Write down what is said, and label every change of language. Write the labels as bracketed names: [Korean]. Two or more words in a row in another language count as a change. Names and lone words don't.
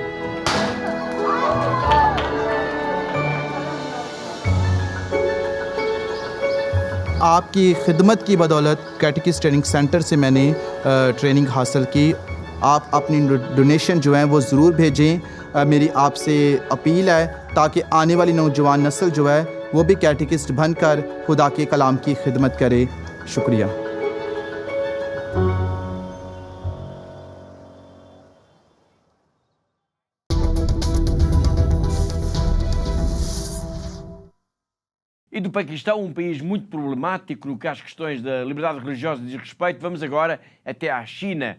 [Urdu] آپ کی خدمت کی بدولت [English] catechist training center [Urdu] سے میں نے ٹریننگ حاصل کی. آپ اپنی ڈونیشن جو ہے وہ ضرور بھیجیں. میری آپ سے اپیل ہے تاکہ آنے والی نوجوان نسل جو ہے وہ بھی کیٹیکسٹ بن کر خدا کے کلام کی خدمت کرے. शुक्रिया। [Portuguese] E do Paquistão, um país muito problemático no que às questões da liberdade religiosa diz respeito, vamos agora até à China.